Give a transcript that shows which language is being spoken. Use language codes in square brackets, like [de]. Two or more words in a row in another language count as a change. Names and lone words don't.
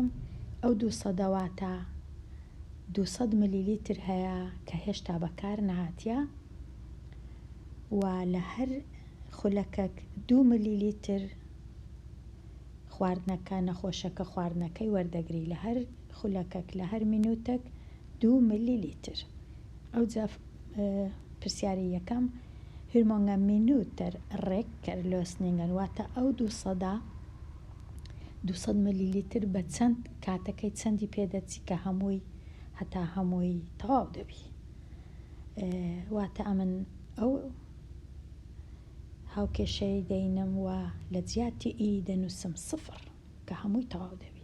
[ckb] ئەو 200 میلیلیتر هەیە کە هێشتا بەکار نەهاتیە و لە هەر خولەکەک 2 میلیلیتر خواردنەکە نەخۆشەکە خواردنەکەی وەردەگری لە هەر خولەکەک لە هەر مینوتێک 2 میلیلیتر. ئەو جا پرسیاری یەکەم [sv] hur många minuter räcker lösningen [ckb] واتە ئەو 200 میلیلیتر بە چەند کاتەکەی چەندی پێدەچی کە هەمووی هەتا هەمووی تەواو دەبی. واتە ئەمن ئەو هاوکێشەی دەینم و لە جیاتی ئی دەنووسم 0 کە هەمووی تەواو دەبی.